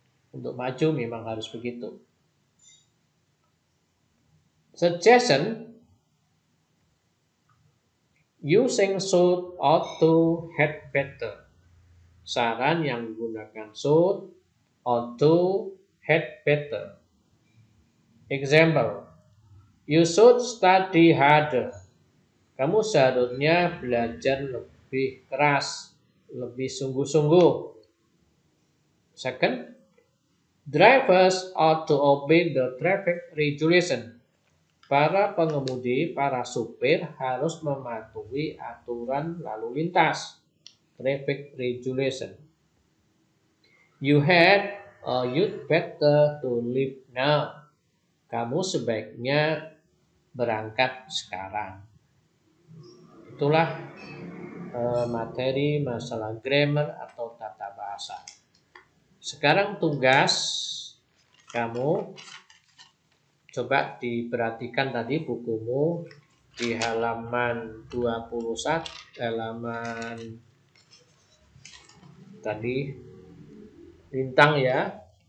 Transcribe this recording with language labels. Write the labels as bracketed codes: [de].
[id] Untuk maju memang harus begitu. [en] Suggestion, using should, ought to, had better. [id] Saran yang menggunakan should, ought to, had better. [en] Example, you should study harder. [id] Kamu seharusnya belajar lebih keras, lebih sungguh-sungguh. Second, [en] Drivers ought to obey the traffic regulation. [id] Para pengemudi, para supir harus mematuhi aturan lalu lintas. [en] Traffic regulation. You'd better to leave now. [id] Kamu sebaiknya berangkat sekarang. Itulah materi masalah grammar atau tata bahasa. Sekarang tugas kamu coba diperhatikan tadi bukumu di halaman 21, halaman tadi bintang ya.